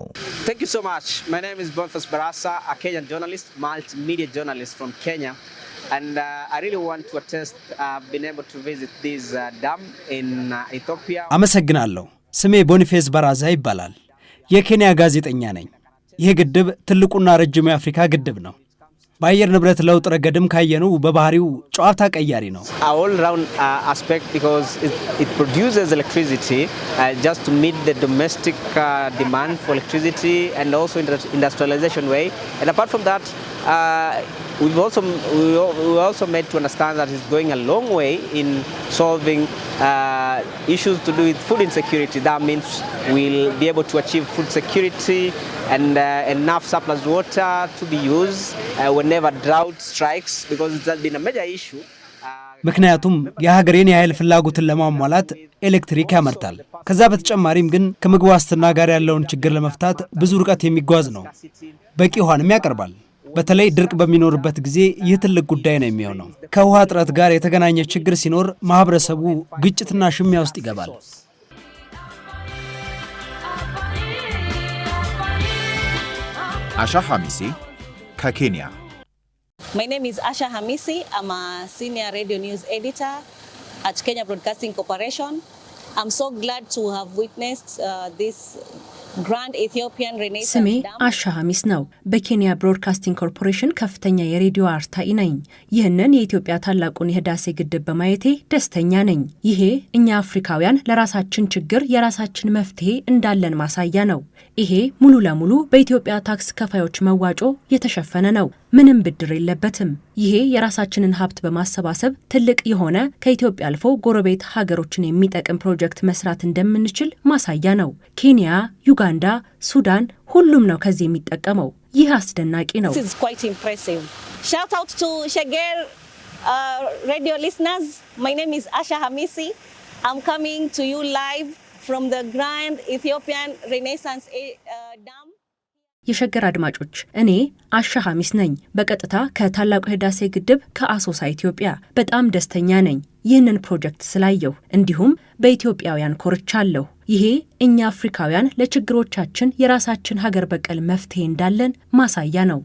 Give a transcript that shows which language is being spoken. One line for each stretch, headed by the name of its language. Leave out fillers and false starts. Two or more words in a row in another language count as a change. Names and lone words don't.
English: Thank you so much. My name is Boniface Barasa, a Kenyan journalist, multimedia journalist from Kenya. And I really want to attest being able to visit this dam in Ethiopia.
Amharic: አመሰግናለሁ። ስሜ ቦኒፌስ ባራዛ ይባላል። የኬንያ ጋዜጠኛ ነኝ። ይህ ግድብ ትልቁና ረጅሙ የአፍሪካ ግድብ ነው። በአየር ንብረት ለውጥ ረገድም ካየነው በባህሪው ጨዋታ ቀያሪ ነው።
English: All round aspect because it produces electricity just to meet the domestic demand for electricity and also industrialization way. And apart from that, we also made to understand that it's going a long way in solving issues to do with food insecurity. That means we'll be able to achieve food security and enough surplus water to be used whenever drought strikes, because it has been a major issue
Amharic: ምክንያቱም የሀገሬን የኃይል ፍላጎትን ለማሟላት ኤሌክትሪክ ያመርታል። ከዛ በተጨማሪም ግን ከምግብ ዋስትና ጋር ያለውን ችግር ለመፍታት ብዙ ርቀት የሚጓዝ ነው። በቂ ውሃንም ያቀርባል። በተለይ ድርቅ በሚኖርበት ጊዜ ይህ ትልቅ ጉዳይ ነው የሚሆነው። ከውሃ እጥረት ጋር የተገናኘ ችግር ሲኖር ማህበረሰቡ ግጭትና ሽሚያ ውስጥ ይገባል። አሻ ሐሚሲ ከኬንያ።
English: My name is Asha Hamisi. I'm a senior radio news editor at Kenya Broadcasting Corporation. I'm so glad to have witnessed this grand Ethiopian Renaissance
Amharic: ስሜ
English: Dam.
Amharic: አሻ ሐሚስ ነው። በኬንያ ብሮድካስቲንግ ኮርፖሬሽን ከፍተኛ የሬዲዮ አርታኢ ነኝ። ይህንን የኢትዮጵያ ታላቁን የህዳሴ ግድብ በማየቴ ደስተኛ ነኝ። ይሄ እኛ አፍሪካውያን ለራሳችን ችግር የራሳችን መፍትሄ እንዳለን ማሳያ ነው። ይሄ ሙሉ ለሙሉ በኢትዮጵያ ታክስ ከፋዮች መዋጮ የተሸፈነ ነው። ምንም ብድር የለበትም። ይሄ የራሳችንን ሀብት በማሰባሰብ ትልቅ የሆነ ከኢትዮጵያ አልፎ ጎረቤት ሀገሮችን የሚጠቅም ፕሮጀክት መስራት እንደምንችል ማሳያ ነው። ኬንያ፣ ዩጋንዳ፣ ሱዳን ሁሉም ነው ከዚህ የሚጠቀመው። ይህ አስደናቂ ነው።
English: This is quite impressive. Shout out to Sheger radio listeners. My name is Asha Hamisi. I'm coming to you live from the grand Ethiopian Renaissance Dam.
Amharic: የሸገር አድማጮች፣ እኔ አሻ ሐሚስ ነኝ። በቀጥታ ከታላቁ ህዳሴ ግድብ ከአሶሳ ኢትዮጵያ። በጣም ደስተኛ ነኝ ይህንን ፕሮጀክት ስላየሁ፣ እንዲሁም በኢትዮጵያውያን ኮርቻለሁ። ይሄ እኛ አፍሪካውያን ለችግሮቻችን የራሳችን ሀገር በቀል መፍትሄ እንዳለን ማሳያ ነው።